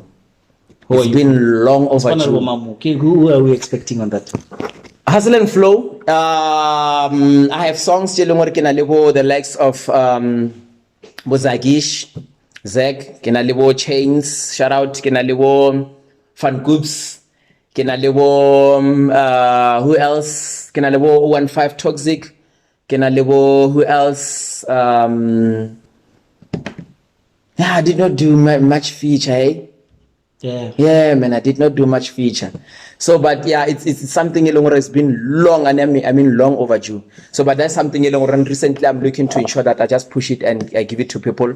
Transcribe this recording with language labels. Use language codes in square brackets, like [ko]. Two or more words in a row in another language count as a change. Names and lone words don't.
[en] It's been long overdue. Okay, who are we expecting on that? Hustle and Flow. I have songs the likes of Bozagish, Zeg, Chains, shout out Fun Goops, [tn] ke na le bo [en] who else [tn] ke na le bo [en] 15 Toxic, [tn] ke na le bo [en] who else yeah, I did not do much feature, eh? Yeah, man, I did not do much feature. So, but yeah, it's something it's been long, and I mean long overdue. So, but that's something recently I'm looking to ensure that I just push it and I give it to people.